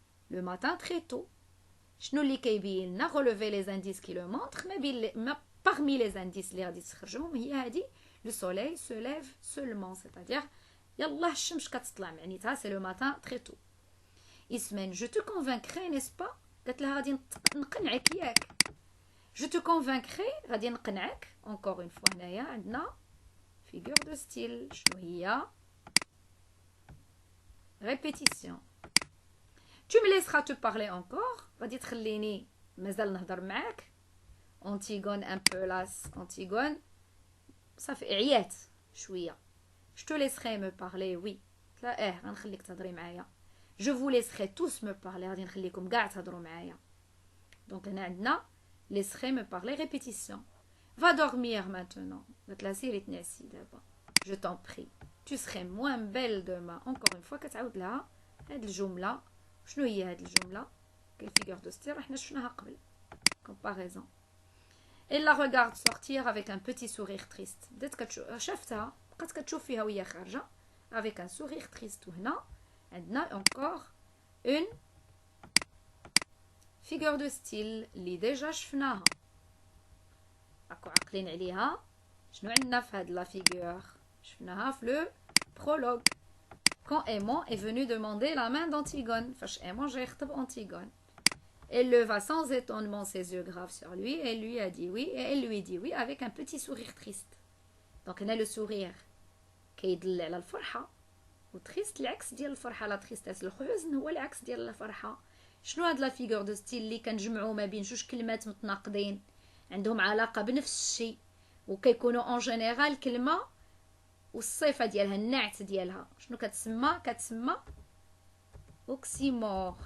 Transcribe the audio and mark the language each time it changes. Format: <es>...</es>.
<fr>لو ماتان تري تو</fr> <ar>شنو اللي كيبين لنا</ar> <fr>relever les indices qui le montrent ما parmi les indices</fr> <ar>اللي غادي تخرجهم هي هذه</ar> <fr>le soleil se lève seulement c'est-à-dire</fr> <ar>يلا الشمس كتطلع معنيتها</ar> <fr>c'est le matin très tôt اسمن je te convaincrai n'est-ce pas</fr> <ar>قالت لها غادي نقنعك ياك</ar> <fr>Je te convaincrai</fr> <ar>غادي نقنعك.</ar> <fr>Encore une fois</fr> <ar>هنايا عندنا</ar> <fr>figure de style.</fr> <ar>شنو هي؟ Répétition.</ar> <fr>Tu me laisseras te parler encore.</fr> <ar>غادي تخليني مازال نهضر معاك.</ar> <fr>Antigone un peu las.</fr> <ar>Antigone صافي عيات شويه.</ar> <fr>Je te laisserai me parler, oui.</fr> <ar>لا غنخليك تهضري معايا.</ar> <fr>Je vous laisserai tous me parler.</fr> <ar>غادي نخليكم كاع تهضروا معايا.</ar> <fr>Donc</fr> <ar>هنا عندنا</ar> <fr>laisserai me parler répétition. Va dormir maintenant. قالت لها سيري تنعسي دابا. Je t'en prie. Tu serais moins belle demain. Encore une fois</fr> <ar>كتعاود لها هاد الجملة. شنو هي هاد الجملة؟ كاين فيغور دو ستيل حنا شفناها قبل.</ar> <fr>Comparaison. Elle la regarde sortir avec un petit sourire triste.</fr> <ar>بدات شافتها بقات كتشوف فيها وهي خارجة</ar> <fr>avec un sourire triste.</fr> <ar>وهنا عندنا</ar> <fr>encore une figure de style</fr> <ar>اللي ديجا شفناها. راكو عاقلين عليها شنو عندنا في هاد لا فيغور؟ شفناها في لو prologue.</ar> <fr>Quand Aimant est venu demander la main d'Antigone.</fr> <ar>فاش Aimant جا يخطب Antigone.</ar> <fr>Elle leva sans étonnement ses yeux graves sur lui et lui a dit oui, et elle lui dit oui avec un petit sourire triste.</fr> <ar>Donc هنا le sourire كيدل على الفرحة و triste العكس ديال الفرحة. لا tristesse الحزن هو العكس ديال الفرحة. شنو هاد لا فيغور دو ستيل اللي كنجمعوا ما بين جوج كلمات متناقضين عندهم علاقة بنفس الشيء وكيكونوا اون جينيرال كلمة والصفة ديالها النعت ديالها شنو كتسمى اوكسيمور.</ar>